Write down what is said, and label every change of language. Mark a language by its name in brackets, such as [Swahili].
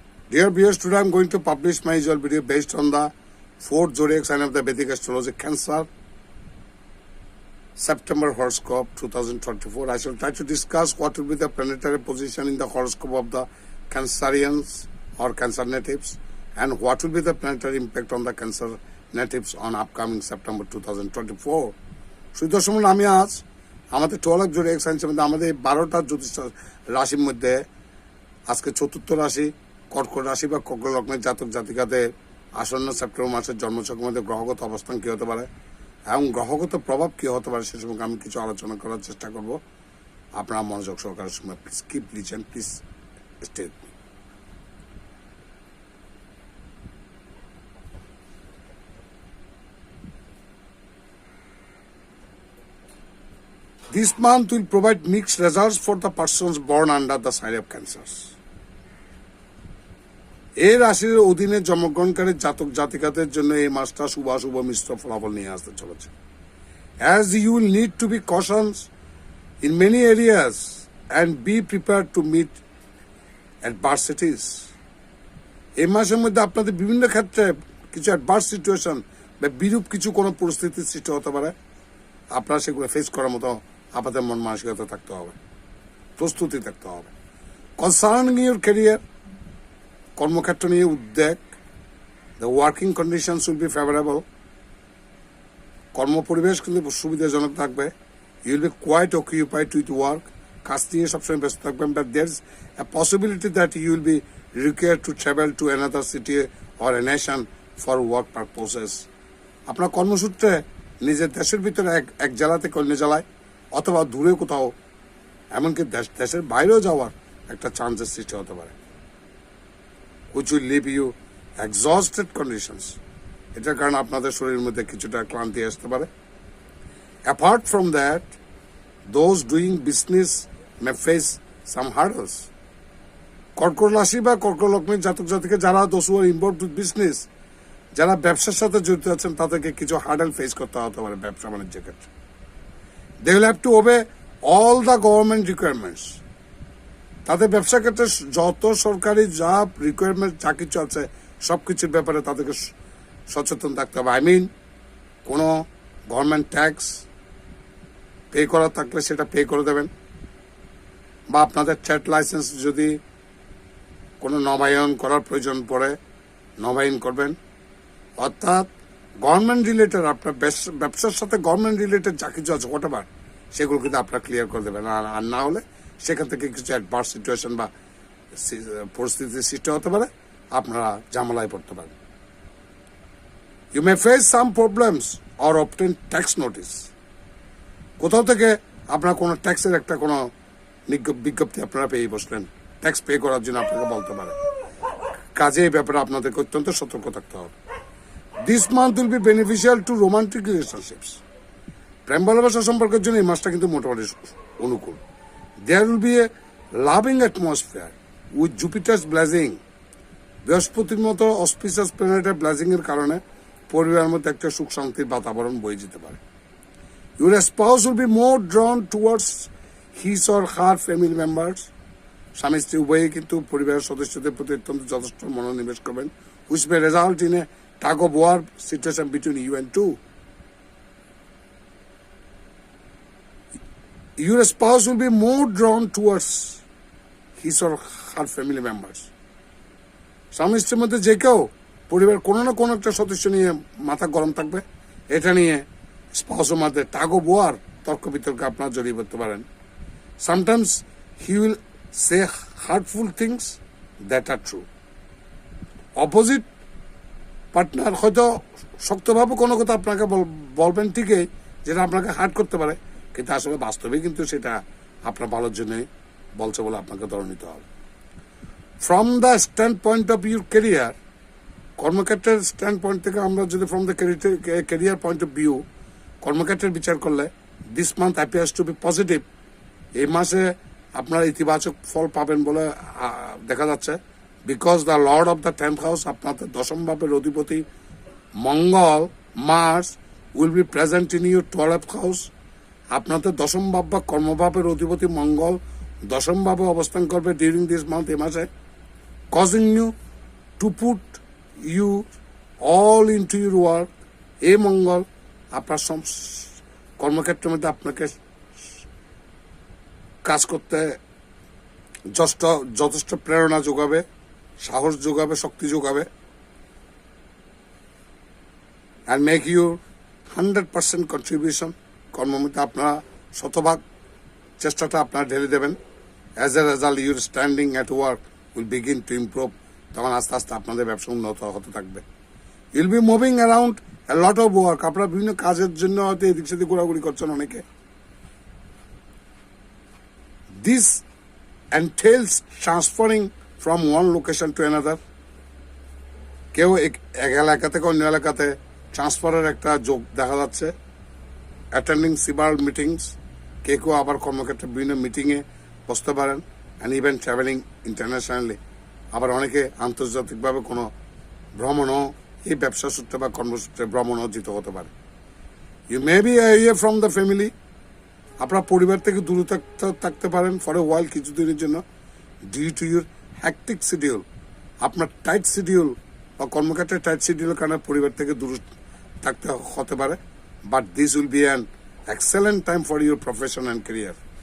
[English] Dear viewers, today I am going to publish my usual video based on the 4th zodiac sign of the Vedic astrology, Cancer, September horoscope 2024. I shall try to discuss what will be the planetary position in the horoscope of the Cancerians or Cancer natives and what will be the planetary impact on the Cancer natives on upcoming September 2024. [Bangla] সুদর্শন আমি আজ আমাদের 12 zodiac সাইন্সের মধ্যে আমাদের 12টা জ্যোতিষ রাশির মধ্যে আজকে চতুর্থ রাশি কর্কট রাশি বা কর্কট লগ্নের জাতক জাতিকাদের আসন্ন সেপ্টেম্বর মাসের জন্মছকের মধ্যে গ্রহগত অবস্থান কী হতে পারে এবং গ্রহগত প্রভাব কী হতে পারে সে সম্পর্কে আমি কিছু আলোচনা করার চেষ্টা করব। আপনারা মনোযোগ সহকারে সময় [English] Please keep listen, please stay. This month will provide mixed results for the persons born under the sign of Cancer. [Bangla] এই রাশির অধীনে জন্মগ্রহণকারী জাতক জাতিকাদের জন্য এই মাসটা শুভ মিশ্র ফলাফল নিয়ে আসতে চলেছে। [English] As you will need to be cautious in many areas and be prepared to meet adversities. [Bangla] এই মাসের মধ্যে আপনাদের বিভিন্ন ক্ষেত্রে কিছু অ্যাডভার্স সিচুয়েশন বা বিরূপ কিছু কোনো পরিস্থিতির সৃষ্টি হতে পারে। আপনারা সেগুলো ফেস করার মতো আপনাদের মন মানসিকতা থাকতে হবে, প্রস্তুতি থাকতে হবে। [English] concerning your career, [Bangla] কর্মক্ষেত্র নিয়ে উদ্বেগ, [English] The working conditions will be favourable. [Bangla] কর্মপরিবেশ কিন্তু সুবিধাজনক থাকবে। [English] you will be quite occupied with work, [Bangla] কাজ নিয়ে সবসময় ব্যস্ত থাকবেন। [English] But there is a possibility that you will be required to travel to another city or a nation for work purposes. [Bangla] আপনার কর্মসূত্রে নিজের দেশের ভিতরে এক জেলা থেকে অন্য জেলায় অথবা দূরে কোথাও এমনকি দেশের বাইরেও যাওয়ার একটা চান্সের সৃষ্টি হতে পারে, [English] which will leave you exhausted conditions. [Bangla] এটার কারণে আপনাদের শরীরের মধ্যে কিছুটা ক্লান্তি আসতে পারে। [English] Apart from that, those doing business may face some hurdles. [Bangla] কর্কট রাশি বা কর্কট লগ্নের জাতক জাতিকে যারা [English] those who are involved with business, [Bangla] যারা ব্যবসার সাথে জড়িত আছেন তাদেরকে কিছু হার্ডেল ফেস করতে হতে পারে ব্যবসা বাণিজ্যের ক্ষেত্রে। [English] They will have to obey all the government requirements. [Bangla] তাদের ব্যবসা ক্ষেত্রে যত সরকারি যা রিকোয়ারমেন্ট যা কিছু আছে সব কিছুর ব্যাপারে তাদেরকে সচেতন থাকতে হবে। কোনো গভর্নমেন্ট ট্যাক্স পে করা থাকলে সেটা পে করে দেবেন, বা আপনাদের ট্রেড লাইসেন্স যদি কোনো নবায়ন করার প্রয়োজন পড়ে নবায়ন করবেন। অর্থাৎ গভর্নমেন্ট রিলেটেড আপনার ব্যবসার সাথে গভর্নমেন্ট রিলেটেড যা কিছু আছে হোয়াটএভার সেগুলো কিন্তু আপনারা ক্লিয়ার করে দেবেন। আর না হলে সেখান থেকে কিছু অ্যাডভার্স সিচুয়েশন বা পরিস্থিতির সৃষ্টি হতে পারে, আপনারা ঝামেলায় পড়তে পারেন। [English] You may face some problems or obtain tax notice. [Bangla] কোথাও থেকে আপনার কোনো ট্যাক্সের একটা কোনো বিজ্ঞপ্তি আপনারা পেয়ে বসলেন, ট্যাক্স পে করার জন্য আপনাকে বলতে পারে। কাজে এই ব্যাপারে আপনাদেরকে অত্যন্ত সতর্ক থাকতে হবে। [English] This month will be beneficial to romantic relationships. [Bangla] প্রেম ভালোবাসা সম্পর্কের জন্য এই মাসটা কিন্তু মোটামুটি অনুকূল। [English] There will be a loving atmosphere with Jupiter's blessing. [Bangla] বৃহস্পতির মতো অসপিশিয়াস প্ল্যানেটের ব্লেসিং এর কারণে পরিবারের মধ্যে একটা সুখ শান্তির বাতাবরণ বয়ে যেতে পারে। [English] Your spouse will be more drawn towards his or her family members. [Bangla] স্বামী স্ত্রী উভয়ই কিন্তু পরিবারের সদস্যদের প্রতি অত্যন্ত যথেষ্ট মনোনিবেশ করবেন, [English] which may result in a tug of war situation between you and two. Your spouse will be more drawn towards his or her family members. [Bangla] স্বামী স্ত্রীর মধ্যে যে কেউ পরিবার কোনো না কোনো একটা সদস্য নিয়ে মাথা গরম থাকবে, এটা নিয়ে স্পাউসের মধ্যে টাগ অফ ওয়ার তর্ক বিতর্কে আপনারা জড়িয়ে পড়তে পারেন। [English] Sometimes he will say hurtful things that are true. [Bangla] Opposite partner হয়তো শক্তভাবে কোনো কথা আপনাকে বলবেন ঠিকই, যেটা আপনাকে হার্ট করতে পারে, কিন্তু আসলে বাস্তবে কিন্তু সেটা আপনার ভালোর জন্যই বলছে বলে আপনাকে ধরে নিতে হবে। [English] from the standpoint of your career, [Bangla] কর্মক্ষেত্রের স্ট্যান্ড পয়েন্ট থেকে আমরা যদি [English] from the career point of view [Bangla] কর্মক্ষেত্রের বিচার করলে [English] This month appears to be positive. [Bangla] এই মাসে আপনারা ইতিবাচক ফল পাবেন বলে দেখা যাচ্ছে। [English] because the lord of the 10th house, [Bangla] আপনাদের দশম ভাবের অধিপতি মঙ্গল [English] Mars will be present in your 12th house. [Bangla] আপনাদের দশম ভাব বা কর্মভাবের অধিপতি মঙ্গল দশম ভাবে অবস্থান করবে [English] during this month, [Bangla] এ মাসে। [English] causing you to put you all into your work. [Bangla] এই মঙ্গল আপনার কর্মক্ষেত্রের মধ্যে আপনাকে কাজ করতে যথেষ্ট প্রেরণা যোগাবে, সাহস যোগাবে, শক্তি যোগাবে, [English] and make you 100% contribution. [Bangla] কর্মের মধ্যে আপনারা শতভাগ চেষ্টাটা আপনারা ঢেলে দেবেন। [English] As a result, your standing at work will begin to improve. [Bangla] তখন আস্তে আস্তে আপনাদের ব্যবসা উন্নত হতে থাকবে। [English] You'll be moving around a lot of work. [Bangla] আপনারা বিভিন্ন কাজের জন্য হয়তো এদিক সেদিক ঘোরাঘুরি করছেন অনেকে। [English] This entails transferring from one location to another. [Bangla] কেউ এক এলাকা থেকে অন্য এলাকাতে ট্রান্সফারের একটা যোগ দেখা যাচ্ছে। [English] Attending several meetings. [Bangla] কেউ আবার কর্মক্ষেত্রে বিভিন্ন মিটিংয়ে বসতে পারেন। [English] And even travelling internationally. [Bangla] আবার অনেকে আন্তর্জাতিকভাবে কোনো ভ্রমণও এই ব্যবসা সূত্রে বা কর্মসূত্রে ভ্রমণও যেতে হতে পারে। [English] You may be away from the family. [Bangla] আপনার পরিবার থেকে দূরে থাকতে পারেন [English] for a while, [Bangla] কিছুদিনের জন্য, [English] Due to your hectic schedule. [Bangla] আপনার টাইট শিডিউল বা কর্মক্ষেত্রে টাইট শিডিউলের কারণে পরিবার থেকে দূরে থাকতে হতে পারে। [English] But this will be an excellent time for your profession and career.